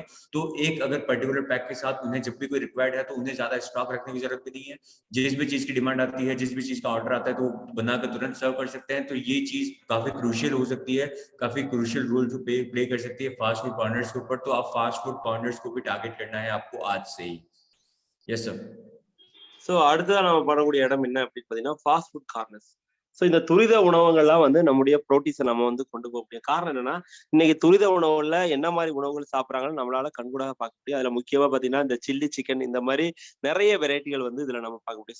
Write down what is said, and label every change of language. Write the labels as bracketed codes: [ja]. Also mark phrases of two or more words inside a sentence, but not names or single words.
[hi] तो एक अगर [en] particular pack [hi] के साथ उन्हें जब भी कोई रिक्वायर्ड है तो उन्हें ज्यादा स्टॉक रखने की जरूरत भी नहीं है। जिस भी चीज की डिमांड आती है, जिस भी चीज का ऑर्डर आता है, तो बनाकर तुरंत सर्व कर सकते हैं। तो ये चीज काफी क्रूशियल हो सकती है, काफी [en] crucial role [hi] जो प्ले कर सकती है [en] fast food corners [hi] के ऊपर। तो आप [en] fast food corners [hi] को भी टारगेट करना है आपको आज से ही। [en] yes sir. [ta] ஸோ அடுத்ததான் நம்ம பண்ணக்கூடிய இடம் என்ன அப்படின்னு பார்த்தீங்கன்னா [en] fast food corners. [ta] ஸோ இந்த துரித உணவகங்கள்லாம் வந்து நம்முடைய புரோட்டீஸை நம்ம வந்து கொண்டு போக முடியும். காரணம் என்னன்னா இன்னைக்கு துரித உணவுல என்ன மாதிரி உணவுகள் சாப்பிட்றாங்கன்னு நம்மளால கண்கூடாக பார்க்க முடியும். அதுல முக்கியமா பார்த்தீங்கன்னா இந்த [en] chilli chicken [ta] இந்த மாதிரி நிறைய வெரைட்டிகள் வந்து இதுல நம்ம பார்க்க முடியும்.